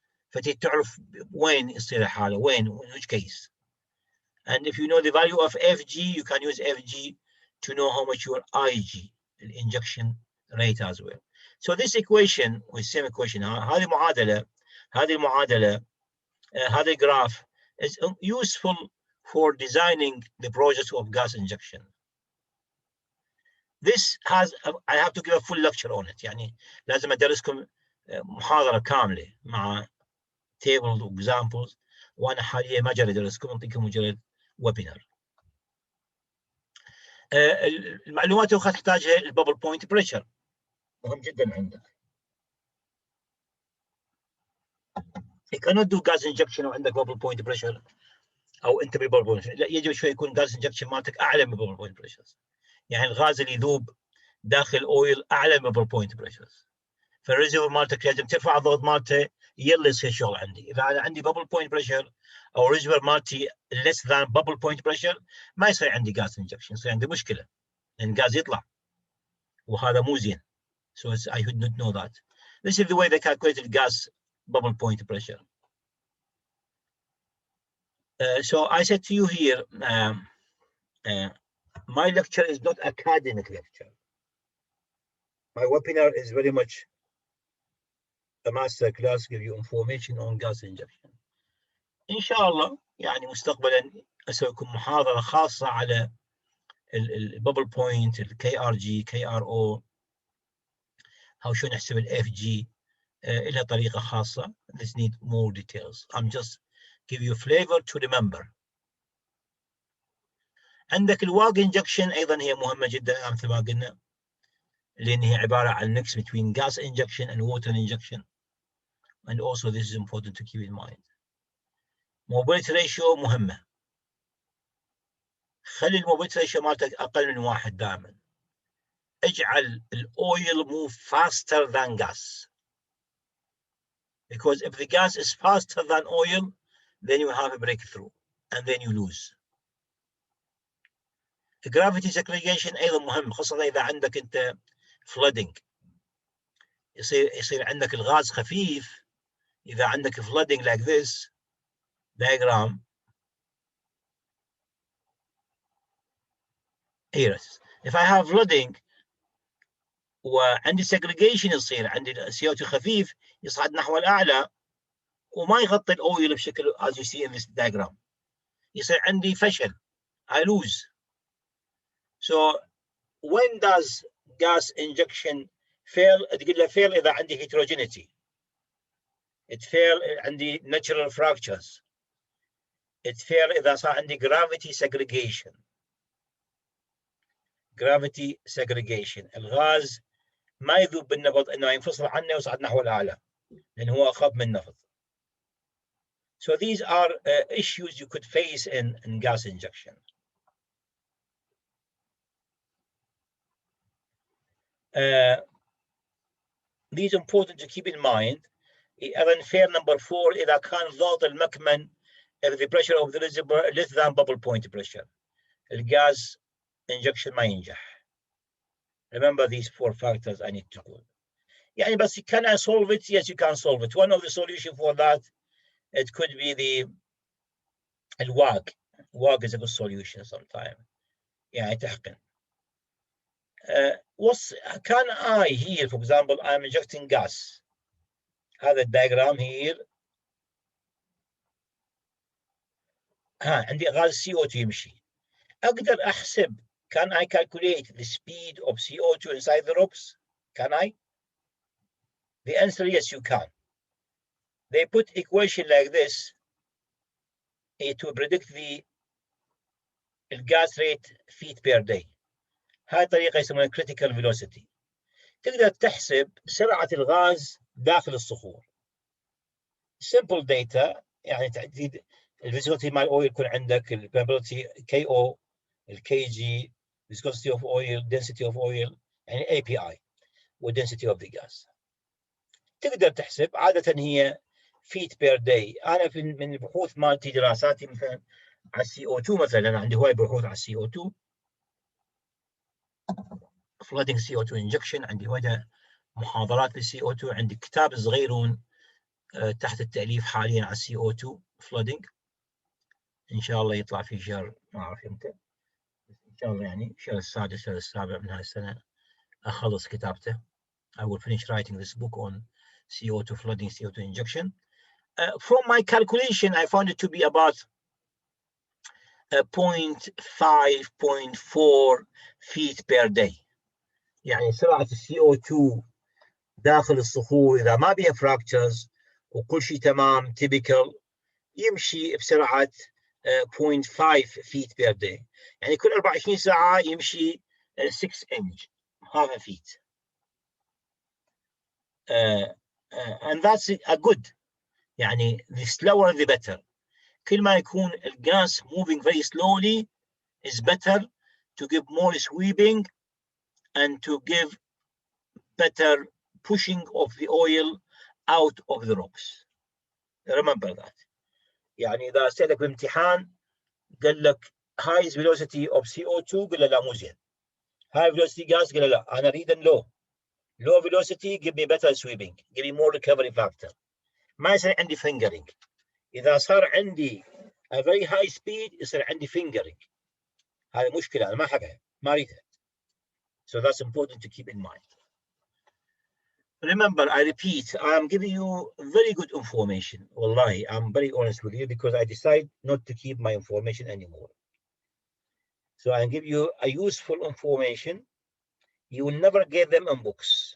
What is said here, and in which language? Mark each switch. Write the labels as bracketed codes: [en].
[ar] فتعرف وين يصير الحالة, وين, [en] in which case. And if you know the value of FG, you can use FG to know how much your IG, the injection rate as well. So this equation, or same equation, [ar] هذه المعادلة, هذا [en] graph is useful for designing the process of gas injection. This has, I have to give a full lecture on it. [ar] لازم أدرسكم محاضرة كاملة مع tables و examples, وأنا حاليا ما جري أدرسكم, أعطيكم مجرد ويبينار. المعلومات اللي تحتاجها البابل بوينت بريشر مهم جدا عندك. [en] You cannot do gas injection [ar] وعندك bubble point pressure او انت ببابل بوينت. لا, يجب شوي يكون gas injection مالتك اعلى من bubble point pressures. الغاز اللي يذوب داخل اويل اعلى من bubble point pressures. فالريزرفور مالتك لازم ترفع الضغط مالته يلا يصير شغل عندي. اذا انا عندي bubble point pressure او ريزرفور مالتي [en] less than bubble point pressure [ar] ما يصير عندي gas injection, يصير عندي مشكله لان الغاز يطلع وهذا مو زين. [en] So I should not know that. This is the way they calculated gas bubble point pressure. So I said to you here, my lecture is not academic lecture. My webinar is very much a master class, give you information on gas injection. [ar] إن شاء الله مستقبلا أسويكم محاضرة خاصة على الببل بوينت، الكي ار جي، كي ار او، او شو نحسب الاف جي، لها طريقه خاصه. [en] This need more details. I'm just give you flavor to remember. عندك الواج injection ايضا هي مهمه جدا مثل ما قلنا، لان هي عباره عن mix between gas injection and water injection, and also this is important to keep in mind. [ar] mobility ratio مهمه، خلي الموبيلتي ratio مالتك اقل من 1 دائما. اجعل الاويل [en] move faster than gas, because if the gas is faster than oil then you have a breakthrough and then you lose. [ar] gravity segregation ايضا مهم، خاصه اذا عندك انت flooding، يصير عندك الغاز خفيف. اذا عندك flooding [en] like this diagram here, if I have flooding [ar] وعندي segregation يصير عندي CO2 خفيف يصعد نحو الاعلى وما يغطي الاويل بشكل [en] as you see in this diagram، [ar] يصير عندي فشل، [en] I lose. So when does gas injection fail؟ [ar] تقول له [en] fail [ar] اذا عندي [en] heterogeneity، it fail عندي natural fractures، it fail [ar] اذا صار عندي [en] gravity segregation. [ar] gravity segregation، الغاز ما يذوب بالنفط انه ينفصل عنه ويصعد نحو الاعلى لانه هو اخف من النفط. [en] So these are issues you could face in gas injection. These important to keep in mind. ايضا fair number 4 [ar] اذا كان ضغط المكمن [en] if the pressure of the reservoir less than bubble point pressure، الغاز injection [ar] ما ينجح. [en] Remember these 4 factors I need to call. [ar] يعني بس [en] can I solve it? Yes, you can solve it. One of the solution for that, it could be the WAG. WAG is a good solution sometime. [ar] يعني تحقن. [en] Can I here, for example, I'm injecting gas. [ar] هذا الدياجرام here. عندي غاز CO2 يمشي. أقدر أحسب. [en] Can I calculate the speed of CO2 inside the ropes? Can I? The answer yes, you can. They put equation like this to predict the gas rate feet per day. [ar] هاي طريقة يسمونها critical velocity. تقدر تحسب سرعة الغاز داخل الصخور. simple data، يعني تعديد الفيسكوسيتي مال الاويل يكون عندك البرميابيلتي KO، الKG، [en] viscosity of oil، density of oil، [ar] يعني API [en] والdensity of the gas. [ar] تقدر تحسب عادة هي feet per day. أنا من البحوث مالتي دراساتي مثلا على CO2 مثلا، أنا عندي هواي بحوث على [en] CO2 flooding CO2 injection، [ar] عندي هواي محاضرات للCO2، عندي كتاب صغيرون تحت التأليف حاليا على CO2 flooding. إن شاء الله يطلع في شهر ما أعرف إمتى، إن شاء الله يعني الشهر السادس الشهر السابع من هاي السنة أخلص كتابته. [en] I will finish writing this book on CO2 flooding, CO2 injection. From my calculation, I found it to be about 0.5, 0.4 feet per day. [ar] يعني سرعة CO2 داخل الصخور إذا ما بيها fractures وكل شيء تمام typical يمشي بسرعة 0.5 feet per day. يعني كل 24 ساعة يمشي 6 inch [en] half a feet. And that's a good. يعني the slower the better. [ar] كل ما يكون الغاز [en] moving very slowly is better to give more sweeping and to give better pushing of the oil out of the rocks. Remember that. [ar] يعني إذا سألك بامتحان قال لك [en] highest velocity of CO2 [ar] قل له لا مو زين. [en] high velocity gas [ar] قل له لا أنا أريد [en] low velocity give me better sweeping, give me more recovery factor. [ar] ما يصير عندي fingering. إذا صار عندي [en] a very high speed [ar] يصير عندي fingering. هذه مشكلة أنا ما أحبها ما أريدها. [en] So that's important to keep in mind. Remember, I repeat, I am giving you very good information. Wallahi, I'm very honest with you because I decide not to keep my information anymore. So I give you a useful information. You will never get them in books.